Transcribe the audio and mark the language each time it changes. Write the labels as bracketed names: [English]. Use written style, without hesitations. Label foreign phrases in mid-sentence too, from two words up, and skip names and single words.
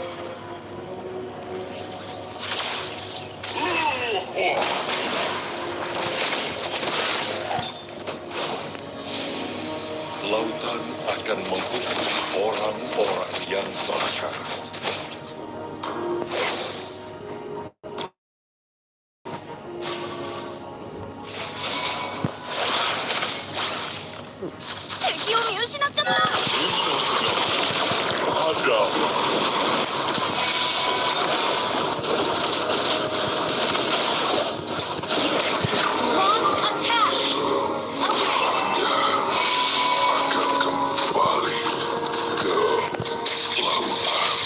[Indonesian] Lautan akan menghukum orang-orang yang serakah. [Japanese] Teki を見失っちゃった。 [Indonesian] Ada. [English] Launch attack. Okay. [Indonesian] Akan kembali ke lautan.